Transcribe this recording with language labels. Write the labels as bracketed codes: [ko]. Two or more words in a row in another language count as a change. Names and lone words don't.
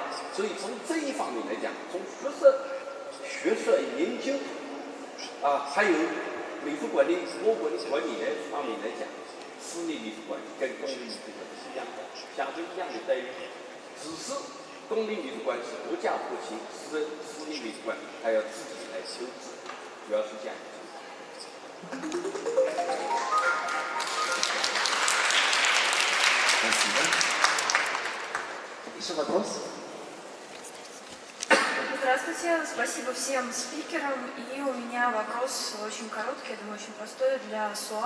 [zh] 所以从这一方面来讲，从学术研究还有美术馆的我国的管理的方面来讲，私立美术馆跟公立美术馆是一样的，相对一样的待遇，只是公立美术馆是国家拨钱，私立美术馆还要自己来修治，主要是这样。 [ru] Спасибо. Еще вопрос? Здравствуйте, спасибо всем спикерам. И у меня вопрос очень короткий, я думаю, очень простой для СУАТ.